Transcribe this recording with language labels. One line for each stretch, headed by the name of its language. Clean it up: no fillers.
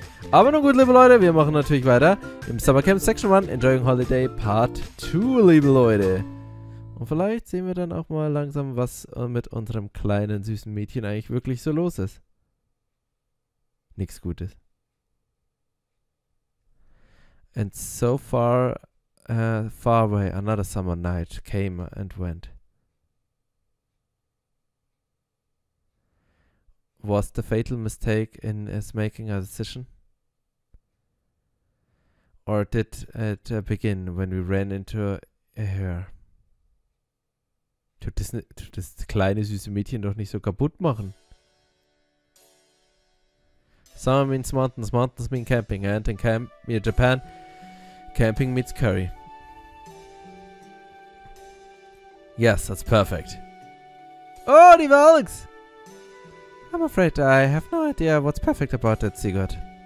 German: Aber nun gut, liebe Leute, wir machen natürlich weiter im Summercamp Section 1 Enjoying Holiday Part 2, liebe Leute. Und vielleicht sehen wir dann auch mal langsam, was mit unserem kleinen, süßen Mädchen eigentlich wirklich so los ist. Nichts Gutes.
English: And so far away, another summer night came and went. Was the fatal mistake in his making a decision? Or did it begin when we ran into her?
German: Tut das kleine süße Mädchen doch nicht so kaputt machen.
English: Summer means mountains, mountains mean camping, and in Japan, camping means curry. Yes, that's perfect.
German: Oh, die Alex!
English: I'm afraid I have no idea what's perfect about it, Sigurd.